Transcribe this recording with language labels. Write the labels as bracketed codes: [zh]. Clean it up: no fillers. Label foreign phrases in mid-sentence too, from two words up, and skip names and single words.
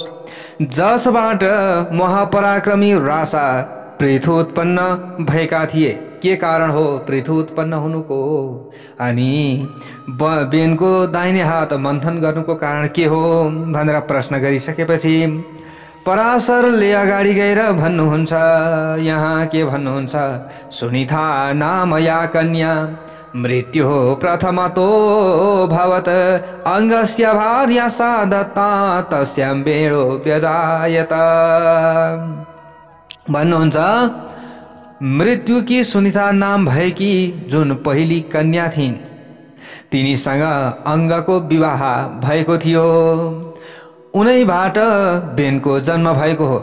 [ne] जसबाट महापराक्रमी राजा पृथु उत्पन्न भएका थिए, के कारण हो पृथु उत्पन्न हुनुको? अनि बेनको दाहिने हात मन्थन गर्नुको कारण के हो भनेर प्रश्न गरिसकेपछि पराशरले अगाडि गएर भन्नुहुन्छ, यहाँ के भन्नुहुन्छ, [sa] सुनिथा नाम या कन्या मृत्यु प्रथमतो भवत अंगस्य भार्या सा दत्ता तस्यां वेणो व्यजायत। [ne] भन्नुहुन्छ, मृत्युकी सुनिता नाम भएकी जुन पहिली कन्या थिइन् तिनीसँग अङ्गको विवाह भएको थियो, उनैबाट बेनको जन्म भएको हो।